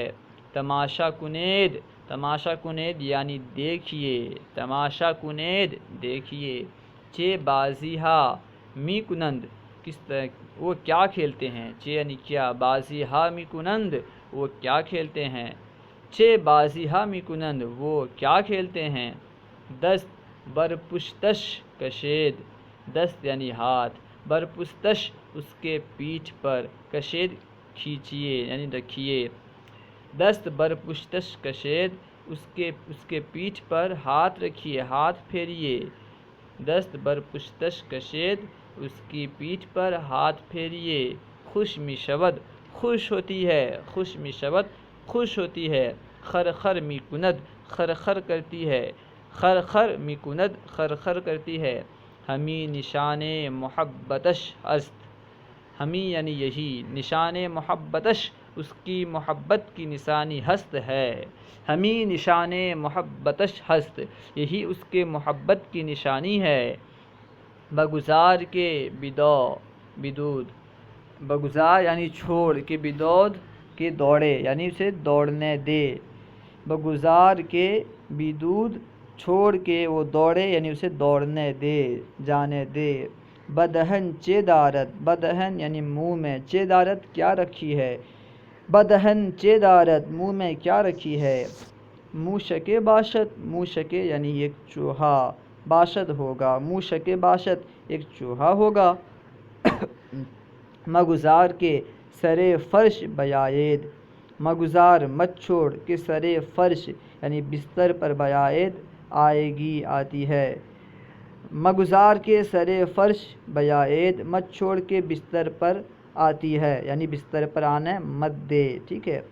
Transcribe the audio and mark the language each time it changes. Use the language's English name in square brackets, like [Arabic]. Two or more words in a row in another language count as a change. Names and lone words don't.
[Persian] تماشا کنید، تماشا کنید [Urdu] یعنی دیکھیے، [Persian] تماشا کنید دیکھیے۔ چے بازی ہا می کنند، [Urdu] کس طرح وہ کیا کھیلتے ہیں، چے یعنی کیا، [Persian] بازی ہا می کنند [Urdu] وہ کیا کھیلتے ہیں۔ [Persian] چے بازی ہا می کنند [Urdu] وہ کیا کھیلتے ہیں۔ [Persian] دست بر پشتش کشید، [Urdu] دست یعنی ہاتھ، [Persian] بر پشتش [Urdu] اس کے پیٹھ پر، کشید کھینچیے یعنی رکھیے۔ [Persian] دست بر پشتش کشید، [Urdu] اس کے پیٹھ پر ہاتھ رکھیے، ہاتھ پھیریے۔ [Persian] دست بر پشتش کشید، [Urdu] اس کی پیٹھ پر ہاتھ پھیریے۔ [Persian] خوش می شود، [Urdu] خوش ہوتی ہے، [Persian] خوش می شود [Urdu] خوش ہوتی ہے۔ [Persian] خر خر می کند، [Urdu] خر خر کرتی ہے، [Persian] خر خر می کند [Urdu] خر خر کرتی ہے۔ [Persian] ہمی نشان محبتش است، [Urdu] ہمی یعنی یہی، [Persian] نشان محبتش [Urdu] اس کی محبت کی نشانی ہست ہے، [Persian] ہمی نشان محبتش ہست [Urdu] یہی اس کے محبت کی نشانی ہے۔ [Persian] بگزار کے بدود، [Urdu] بگزار یعنی چھوڑ، [Persian] کے بدود [Urdu] کے دوڑے یعنی اسے دوڑنے دے، [Persian] بگزار کے بدود [Urdu] چھوڑ کے وہ دوڑے یعنی اسے دوڑنے دے، جانے دے۔ [Persian] بدہن چے دارد، [Urdu] بدہن یعنی منہ میں، [Persian] چے دارد [Urdu] کیا رکھی ہے، [Persian] بدہن چے دارد [Urdu] منہ میں کیا رکھی ہے۔ [Persian] موشکے باشد، [Urdu] موشکے یعنی ایک چوہا، باشد ہوگا، [Persian] موشکے باشد [Urdu] ایک چوہا ہوگا۔ [Persian] مگزار کے سرے فرش بیاید، [Urdu] مگزار مت چھوڑ کہ [Persian] سرے فرش [Urdu] یعنی بستر پر بعائد آئے گی آتی ہے، [Persian] مگزار کے سرے فرش بعائد [Urdu] مت چھوڑ کے بستر پر آتی ہے، یعنی بستر پر آنا مت دے، ٹھیک ہے۔